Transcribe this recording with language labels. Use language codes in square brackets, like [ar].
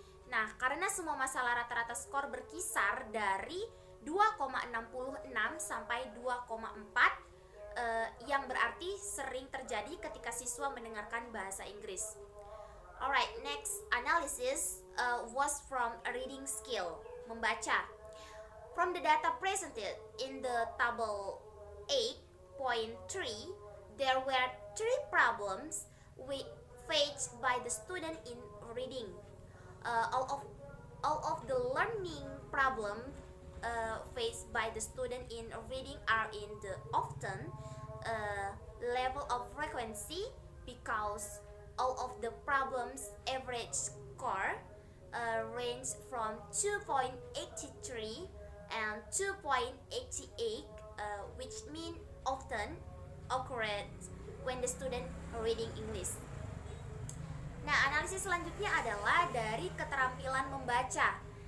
[id] Nah, karena semua masalah rata-rata skor berkisar dari 2,66 sampai 2,4, yang berarti sering terjadi ketika siswa mendengarkan bahasa Inggris. [en] Alright, next analysis was from a reading skill, membaca. From the data presented in the table 8.3, there were 3 problems faced by the student in reading. All of the learning problems faced by the student in reading are in the often level of frequency, because all of the problems average score range from 2.83 and 2.88, which mean often occurred when the student reading English. [id] Nah, analisis selanjutnya adalah dari keterampilan membaca.